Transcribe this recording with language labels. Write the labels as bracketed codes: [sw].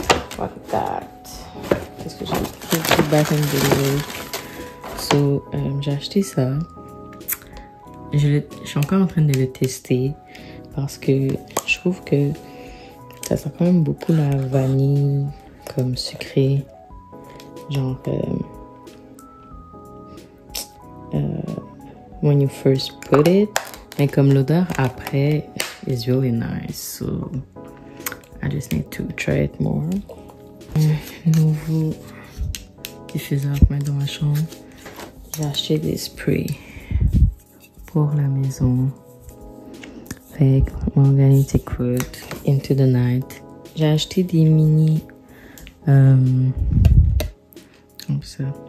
[en] Fuck that. [fr] Qu'est-ce que j'ai acheté? Bath and Body Works. So, j'ai acheté ça. Je suis encore en train de le tester parce que je trouve que ça sent quand même beaucoup la vanille comme sucré. [en] Genre, when you first put it. [fr] Mais comme l'odeur après [en] is really nice. So, I just need to try it more. [fr] Nouveau diffuseur pour mettre dans ma chambre. J'ai acheté des sprays pour la maison. Fait Organic Wood, Into the Night. J'ai acheté des mini comme ça.